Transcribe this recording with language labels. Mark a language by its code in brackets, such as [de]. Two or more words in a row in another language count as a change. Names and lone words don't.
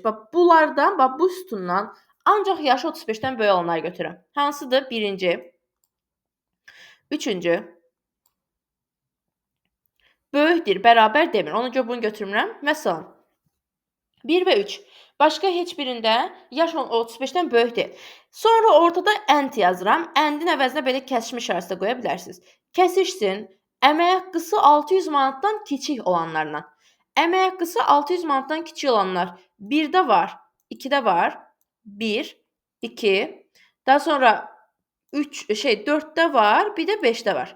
[az] Bax, bunlardan, bax bu sütundan ancaq yaşı 35-dən böyük olanları götürürəm. Hansıdır? Birinci. Üçüncü. Böyükdür, bərabər demir. Ona görə bunu götürmürəm. Məsələn, 1 və 3. Başqa heç birində yaş 35-dən böyükdür. Sonra ortada and yazıram. And-in əvəzinə belə kəsişmə işarəsi də qoya bilərsiniz. Kəsişsin. Əmək haqqısı 600 manatdan kiçik olanlarla. Əmək haqqısı 600 manatdan kiçik olanlar 1-də var, 2-də var. 1, 2. Daha sonra 4-də var, bir də 5-də var.